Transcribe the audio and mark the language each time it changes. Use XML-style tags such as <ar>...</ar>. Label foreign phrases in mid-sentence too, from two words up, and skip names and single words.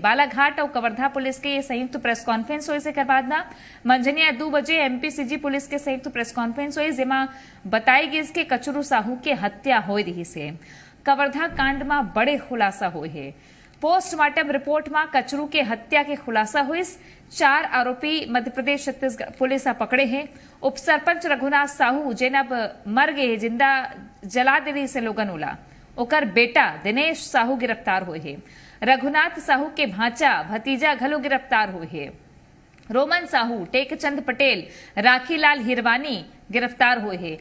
<hne>बालाघाट और कवर्धा पुलिस के ये संयुक्त</hne> <en>press conference</en> <hne>हुई से कर बाद ना मंझनिया 2 बजे MPCG पुलिस के संयुक्त</hne> <en>press conference</en> <hne>हुई, जेमा बताई गई इसके कचरू साहू के हत्या हो रही से। कवर्धा कांड में बड़े खुलासा हुए है।</hne> <en>postmortem report</en> <hne>में कचरू के हत्या के खुलासा हुई। 4 आरोपी मध्य प्रदेश छत्तीसगढ़ पुलिस पकड़े हैं। उप सरपंच रघुनाथ साहू जेन अब मर गए, जिंदा जला दे रही से लोगन ओला, ओकर बेटा दिनेश साहू गिरफ्तार हुए है। रघुनाथ साहू के भांचा भतीजा घलो गिरफ्तार हुए है। रोमन साहू, टेकचंद पटेल, राखीलाल हिरवानी गिरफ्तार हुए हैं।</hne>